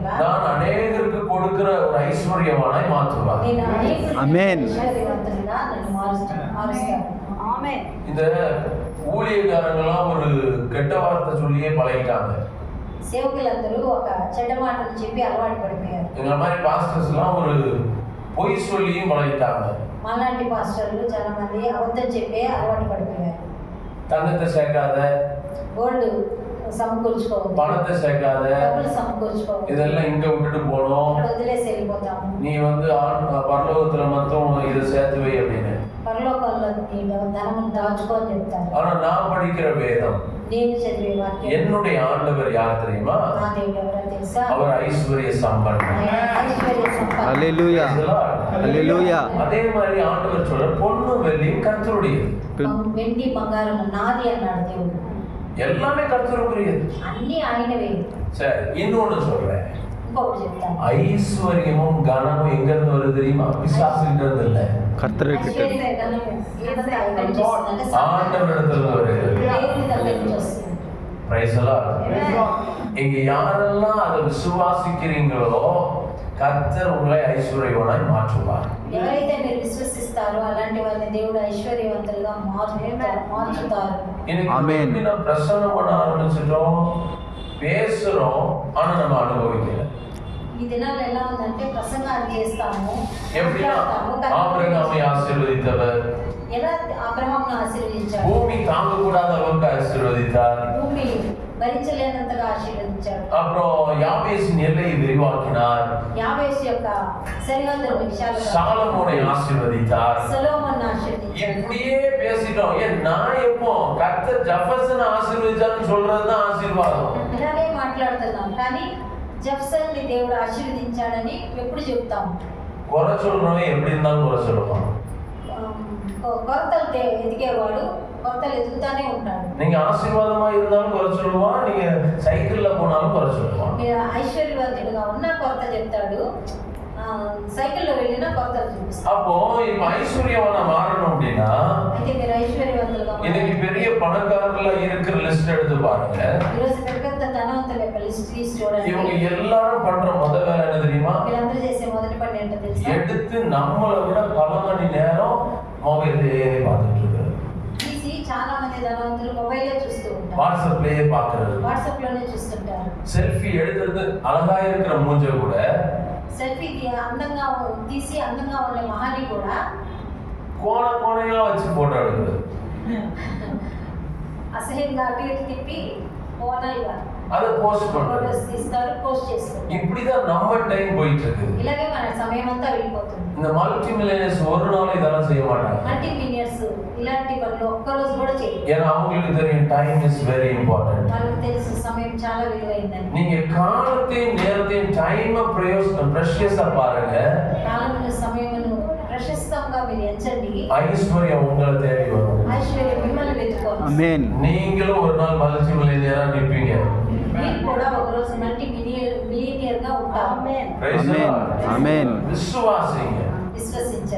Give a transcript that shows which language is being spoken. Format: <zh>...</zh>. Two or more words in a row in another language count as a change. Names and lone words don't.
<ta>நான் அநேகருக்கு கொடுக்கிற ஒரு ஐஸ்வர்யமானாய் மாற்றுவார்.</ta> <te>నేను అనేకులకు ఆమేన్. ఐశ్వర్యవంతునిగా నన్ను మారుస్తాను. ఆమేన్.</te> <ta>இந்த ஊழியக்காரங்களாம் ஒரு கெட்ட வார்த்தை சொல்லியே பழகிட்டாங்க.</ta> <te>సేవకులందరూ ఒక చెడ్డ మాటలు చెప్పి అలవాటు పడిపోయారు.</te> <ta>எங்களை மாதிரி பாஸ்டர்ஸ் எல்லாம் ஒரு பொய் சொல்லியும் பழகிட்டாங்க.</ta> <te>మాలాంటి పాస్టర్లు చాలా మంది అబద్ధం చెప్పే అలవాటు పడిపోయారు.</te> <ta>தங்கத்தை சேர்க்காத,</ta> <te>గోల్డ్ సమకూర్చుకోవద్దు,</te> <ta>பணத்தை சேர்க்காத,</ta> <te>డబ్బులు సమకూర్చుకోవద్దు,</te> <ta>இதெல்லாம் இங்க விட்டுட்டு போனோம்,</ta> <te>ఇక్కడ వదిలేసి వెళ్ళిపోతాము,</te> <ta>நீ வந்து பரலோகத்துல மட்டும் இதை சேர்த்து வை அப்படின்னு.</ta> <te>పరలోకంలో నీ ధనమును దాచుకో అని చెప్తారు.</te> <ta>ஆனா நான் படிக்கிற வேதம்,</ta> <te>నేను చదివే వాక్యం,</te> <ta>என்னுடைய ஆண்டவர் யார் தெரியுமா?</ta> <te>నా దేవుడు ఎవరో తెలుసా?</te> <ta>அவர் ஐஸ்வர்ய சம்பன்னன்.</ta> <te>ఆయన ఐశ్వర్య సంపన్న. హల్లెలూయా హల్లెలూయా.</te> <ta>அதே மாதிரி ஆண்டவர் சொல்ற பொண்ணு வெள்ளியும் கர்த்தருடையது,</ta> <te>వెండి బంగారం నాది అన్నాడు దేవుడు.</te> <ta>எல்லாமே கர்த்தருடையது.</ta> <te>అన్ని ఆయనవే.</te> <ta>சரி, இன்னொன்னு சொல்றேன்,</ta> <te>ఇంకొకటి చెప్తాను.</te> <ta>ஐஸ்வர்யமும் கனமும் எங்க இருந்து வருது தெரியுமா? பிசாசுகிட்ட இருந்து இல்ல, కర్తర్ కిட்ட</ta> <te>ఐశ్వర్య ధనం ఏదంటే ఆయన నుంచి వస్తుందంటే</te> <ta>ஆண்டவர் இடத்துல இருந்து வருது.</ta> <te>దేవుని దగ్గర నుంచి వస్తుంది.</te> <en>Praise the Lord.</en> <ta>இங்க யாரெல்லாம் அதை விசுவாசிக்கிறீங்களோ கர்த்தர் உங்களை ஐஸ்வர்யவானாய் மாற்றுவார்.</ta> <te>ఎవరైతే మీరు విశ్వసిస్తారో అలాంటి వాళ్ళని దేవుడు ఐశ్వర్యవంతులుగా మార్చుతారు.</te> <ta>ஆமென். இன்னைக்கு நம்ம பிரசங்கம் பண்ண ஆரம்பிச்சிட்டோம், பேசுறோம், ஆனா நம்ம அனுபவிக்கல.</ta> <te>ఈ దినాలు ఎలా ఉందంటే ప్రసంగాలు చేస్తాము,</te> <ta>எப்படின்னா</ta> <te>మాట్లాడతాము,</te> <ta>ஆபிரகாமை ஆசீர்வதித்தவர்,</ta> <te>ఎలా అబ్రహాంను ఆశీర్వదించాడు,</te> <ta>பூமி தாங்க கூடாத அளவுக்கு ஆசீர்வதித்தார்.</ta> <te>భూమి భరించలేనంతగా ఆశీర్వదించాడు.</te> <ta>அப்புறம் யாபேசின் எல்லையை விரிவாக்கினார்.</ta> <te>యాబేసు యొక్క సరిహద్దుల విషయాలు</te> <ta>சாலமோனை ஆசீர்வதித்தார்.</ta> <te>సొలొమోను ఆశీర్వదించాడు.</te> <ta>இப்படியே பேசிட்டோம். ஏன் நான் எப்போ கர்த்தர் ஜெஃபர்சனை ஆசீர்வதிச்சான்னு சொல்றதுதான் ஆசீர்வாதம்.</ta> <te>ఇలాగే మాట్లాడుతున్నాం, కానీ జెఫ్సన్ని దేవుడు ఆశీర్వదించాడని ఎప్పుడు చెప్తాము?</te> <ta>குறை சொல்றவன் எப்படி இருந்தாலும் குறை சொல்லுவான்.</ta> <te>కొరతలు ఎదిగేవాడు కొరతలు ఎదుగుతానే ఉంటాడు.</te> <ta>நீங்க ஆசீர்வாதமா இருந்தாலும் குறை சொல்லுவான், நீங்க சைக்கிள்ல போனாலும் குறை சொல்லுவான்.</ta> <te>మీరు ఐశ్వర్యవంతుడుగా ఉన్న కొరత చెప్తాడు, సైకిల్లో వెళ్ళినా కొలతలు చూపిస్తారు.</te> <ta>அப்போ இப்ப ஐஸ்வர்யவானா மாறணும் அப்படின்னா</ta> <te>అయితే మీరు ఐశ్వర్యవంతులుగా</te> <ta>இன்னைக்கு பெரிய பணக்காரர்கள இருக்கிற லிஸ்ட் எடுத்து பாருங்க.</ta> <te>ఈరోజు పెద్ద పెద్ద ధనవంతుల యొక్క లిస్ట్ తీసి చూడండి.</te> <ta>இவங்க எல்லாரும் பண்ற முதல் வேலை என்ன தெரியுமா?</ta> <te>వీళ్ళందరూ చేసే మొదటి పని ఏంటో తెలుసా?</te> <ta>எடுத்து நம்மளை விட பல மணி நேரம் மொபைல்லே பார்த்துட்டு இருக்காரு.</ta> <te>తీసి చాలా మంది ధనవంతులు మొబైల్లో చూస్తూ ఉంటారు.</te> <ta>வாட்ஸ்அப்லயே பார்க்கறது.</ta> <te>వాట్సాప్ లోనే చూస్తుంటారు.</te> <ta>செல்ஃபி எடுக்கிறது அழகா இருக்கிற மூஞ்ச கூட</ta> <te>సెల్ఫీ అందంగా తీసి అందంగా ఉండే మహాని కూడా</te> <ta>கோணையா வச்சு போட்டோ எடுக்கிறது.</ta> <te>అసహ్యంగా అటు ఇటు తిప్పి మోడల్గా</te> <ta>அதை போஸ்ட் பண்றது.</ta> <te>ఫోటోస్ తీస్తారు, పోస్ట్ చేస్తారు.</te> <ta>இப்படிதான் நம்ம டைம் போயிட்டு இருக்குது.</ta> <te>ఇలాగే మన సమయం అంతా వెళ్ళిపోతుంది.</te> <ta>இந்த</ta> <en>multi millionaires</en> <ta>ஒரு நாள் இதெல்லாம் செய்ய மாட்டாங்க.</ta> <en>multi millionaires</en> <te>ఇలాంటి పనులు ఒక్కరోజు కూడా చేయరు.</te> <ta>ஏன்னா அவங்களுக்கு தெரியும்</ta> <en>time is very important.</en> <te>వాళ్ళకి తెలుసు సమయం చాలా విలువైందని.</te> <ta>நீங்க காலத்தையும் நேரத்தையும்</ta> <en>time precious</en> <ta>பாருங்க.</ta> <te>కాలమును సమయమును ప్రశస్తంగా మీరు ఎంచండి.</te> <ta>ஐஸ்வர்யம் உங்களை தேடி வரும்.</ta> <te>ఐశ్వర్యం మిమ్మల్ని వెతుకోవాలి. ఆమేన్.</te> <ta>நீங்களும் ஒரு நாள்</ta> <en>multi millionaire</en> <ta>நிற்பீங்க.</ta> <te>మీరు కూడా ఒకరోజు</te> <en>multi millionaire</en> <te>గా ఉంటారు.</te> <en>Praise the Lord.</en> <te>ఆమేన్.</te> <ta>விசுவாசிங்க.</ta> <te>విశ్వసించండి.</te>